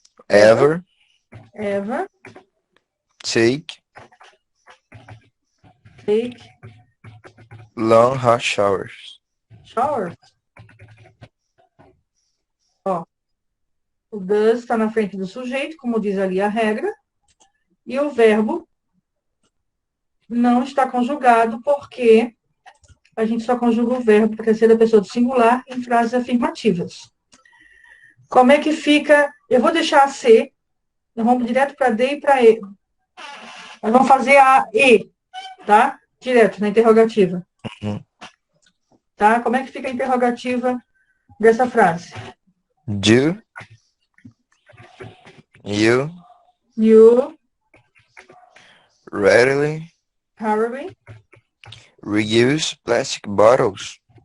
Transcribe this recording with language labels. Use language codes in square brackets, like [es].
[en] ever take long hot showers? showers? [pt] Ó, o does está na frente do sujeito, como diz ali a regra, e o verbo não está conjugado, porque a gente só conjuga o verbo para ser da pessoa do singular em frases afirmativas. Como é que fica? Eu vou deixar a C, nós vamos direto para D e para E. Nós vamos fazer a E, tá? Direto na interrogativa. Uhum. Tá? Como é que fica a interrogativa dessa frase? [en] Do you readily reuse plastic bottles?